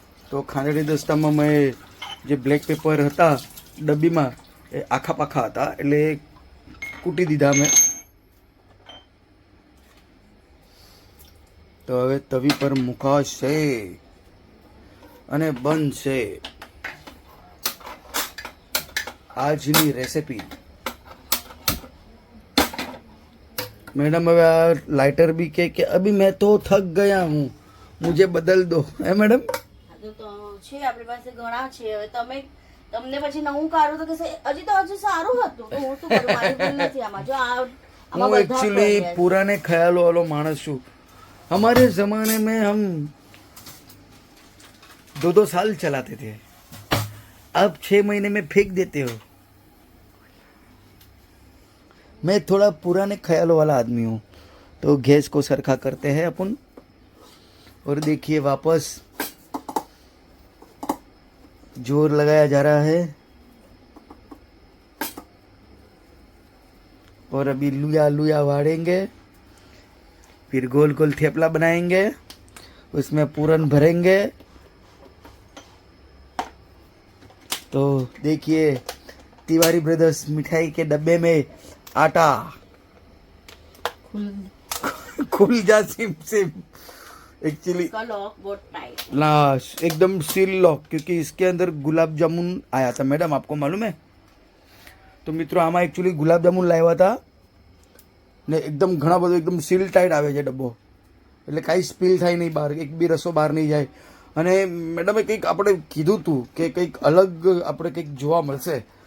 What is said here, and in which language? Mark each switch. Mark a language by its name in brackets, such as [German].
[Gujarati] તો ખાંડણી દસ્તામાં મેં જે બ્લેક પેપર હતા ડબ્બીમાં એ આખા પાખા હતા એટલે કૂટી દીધા મેં. તો હવે તવી પર મુકાશે અને બનશે આજની રેસિપી. [Hindi] मैडम [Gujarati] હવે આ [Hindi] लाइटर भी के अभी मैं तो थक गया हूँ, मुझे बदल दो. है मैडम? [Gujarati] તો છે આપણી પાસે ઘણા છે. હવે તમને પછી નવું કાઢો તો કે હજી તો હજુ સારું હતું તો હું શું કરું, મારી ભૂલ નથી આમાં. જો આમાં હું एक्चुअली पुराने ख्यालों वालो मानस छू. [Hindi] हमारे जमाने में हम 2-2 साल चलाते थे, अब 6 महीने में फेंक देते हो. मैं थोड़ा पुराने ख्यालों वाला आदमी हूँ. तो गैस को सरखा करते हैं अपन और देखिए वापस जोर लगाया जा रहा है और अभी लुया लुया वाड़ेंगे, फिर गोल गोल थेपला बनाएंगे, उसमें पूरन भरेंगे. तो देखिए तिवारी ब्रदर्स मिठाई के डब्बे में आटा खुल जा सिम सिम. एक्चुअली लॉक बहुत टाइट लाश एकदम सील लॉक, क्योंकि इसके अंदर गुलाब जामुन आया था. मैडम आपको मालूम है? तो मित्रों [Gujarati] આમાં એકચ્યુઅલી ગુલાબ જામુન લાવ્યા હતા ને એકદમ ઘણા બધો એકદમ સીલ ટાઈટ આવે છે ડબ્બો, એટલે કાંઈ સ્પીલ થાય નહીં બહાર, એક બી રસો બહાર નહીં જાય. અને મેડમે કંઈક આપણે કીધું હતું કે કંઈક અલગ આપણે કંઈક જોવા મળશે.